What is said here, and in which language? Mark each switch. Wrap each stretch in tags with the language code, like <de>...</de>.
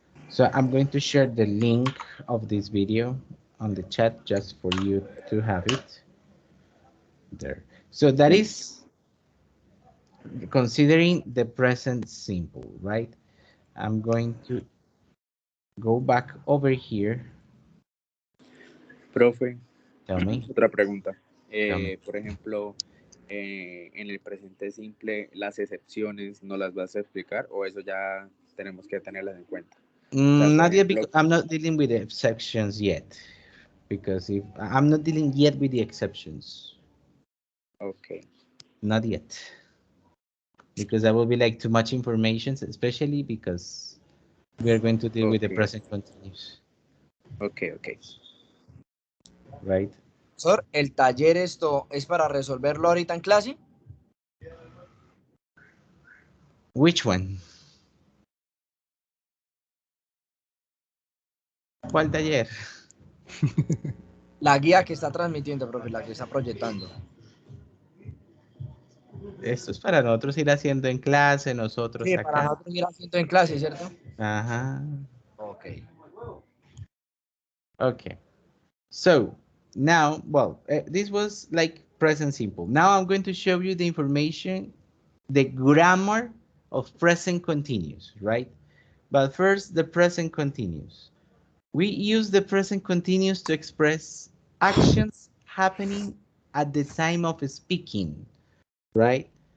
<en>So I'm going to share the link of this video on the chat just for you to have it there. So that is considering the present simple, right? I'm going to go back over here.</en> <es>Profe,</es> <en>Tell me.</en> <es>otra pregunta.</es> <en>Tell me.</en> <es>Por ejemplo, en el presente simple, las excepciones no las vas a explicar o eso ya tenemos que tenerlas en cuenta.</es> <en>Not yet, because I'm not dealing with the exceptions yet. Because if I'm not dealing yet with the exceptions. Okay. Not yet. Because that will be like too much information, especially because we are going to deal with the present continuous. Okay, okay. Right?</en> <es>Sir, ¿el taller esto es para resolverlo ahorita en clase?</es> <en>Which one?</en> <es>¿Cuál taller? La guía que está transmitiendo, profe, la que está proyectando. Esto es para nosotros ir haciendo en clase, nosotros Sí, acá. para nosotros ir haciendo en clase, ¿cierto? Ajá.</es> <en>Okay. Okay. So now, well, this was like present simple. Now I'm going to show you the information, the grammar of present continuous, right? But first, the present continuous. We use the present continuous to express actions happening at the time of speaking, right?</en>